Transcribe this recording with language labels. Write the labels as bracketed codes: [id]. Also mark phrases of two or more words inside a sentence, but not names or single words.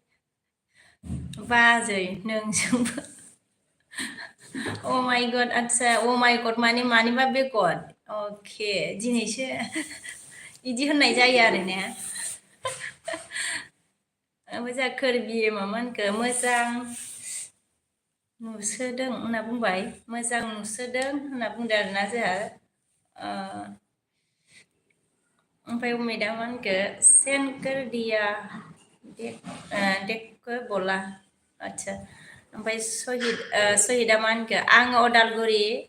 [brx] बाजै नोंजोंबो [en] oh my God [brx] आदसा [en] oh my God [brx] माने मानिबा बेगद अके दिनैसो बिदि होननाय जायो आरो ने ओमफ्राय जोंहा खोरबियो मामा होनखो मोजां नुसोदों होनना बुंबाय मोजां नुसोदों होनना बुंदों आरोना जोंहा ओमफ्राय उमेदा मा होनखो [hi] सेन्ड कर दिया देखो बोला [brx] आदसा ओमफ्राय सहिदा मा होनखो आङो अदालगुरि